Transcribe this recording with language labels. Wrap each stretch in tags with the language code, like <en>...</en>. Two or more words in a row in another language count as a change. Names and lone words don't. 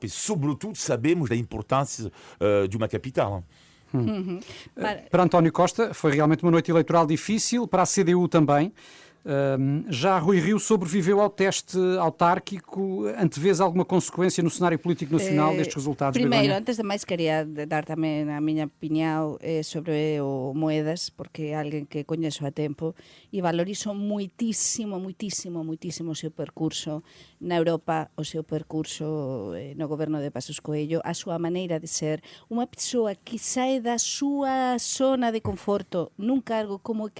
<pt>E, sobretudo, sabemos da importância de uma capital. Para António Costa foi realmente uma noite eleitoral difícil, para a CDU também. Já Rui Rio sobreviveu ao teste autárquico. Antevês alguma consequência no cenário político nacional destes resultados?</pt> <gl>Primeiro, Begonha? antes de máis, quería dar tamén a miña opinión sobre o Moedas, porque é alguén que coñezo a tempo e valorizo moitísimo o seu percurso na Europa, o seu percurso no goberno de Pasos Coelho, a súa maneira de ser, unha persoa que sae da súa zona de conforto nun cargo como o</gl>